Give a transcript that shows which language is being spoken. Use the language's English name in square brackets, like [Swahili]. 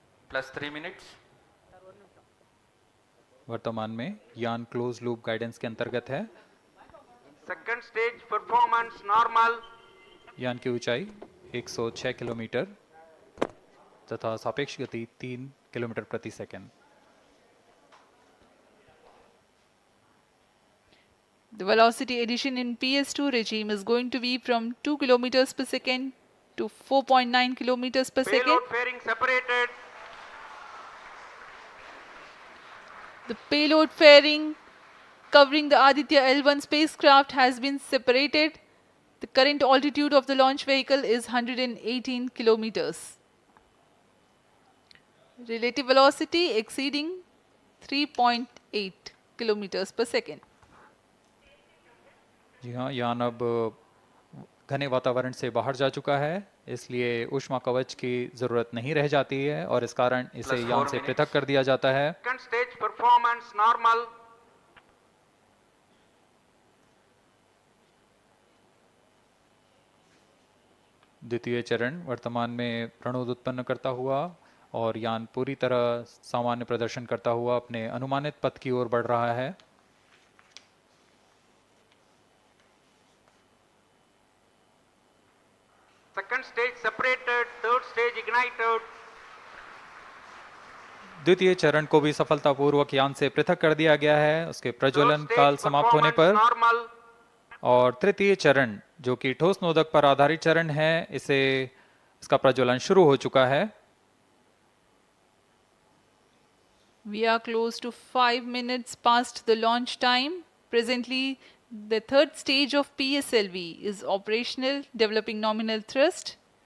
[English] +3 minutes. [Hindi] वर्तमान में यान क्लोज लूप गाइडेंस के अंतर्गत है। [English] Second stage performance normal. [Hindi] यान की ऊंचाई 106 किलोमीटर तथा सापेक्ष गति 3 किलोमीटर प्रति second. [English] The velocity addition in PS2 regime is going to be from 2 kilometers per second to 4.9 kilometers per second. Payload fairing separated. The payload fairing covering the Aditya-L1 spacecraft has been separated. The current altitude of the launch vehicle is 118 kilometers. Relative velocity exceeding 3.8 kilometers per second. [Hindi] जी हाँ, यान अब घने वातावरण से बाहर जा चुका है, इसलिए ऊष्मा कवच की जरूरत नहीं रह जाती है और इस कारण इसे यान से पृथक कर दिया जाता है। [English] Second stage performance normal. [Hindi] द्वितीय चरण वर्तमान में प्रणोद उत्पन्न करता हुआ और यान पूरी तरह सामान्य प्रदर्शन करता हुआ अपने अनुमानित पथ की ओर बढ़ रहा है। [English] Second stage separated. Third stage ignited. [Hindi] द्वितीय चरण को भी सफलतापूर्वक यान से पृथक कर दिया गया है उसके प्रज्वलन [English] Third stage [Hindi] काल समाप्त होने पर। [English] normal. [Hindi] और तृतीय चरण जो कि ठोस नोदक पर आधारित चरण है, इसका प्रज्वलन शुरू हो चुका है। [English] We are close to 5 minutes past the launch time. Presently, the third stage of PSLV is operational, developing nominal thrust.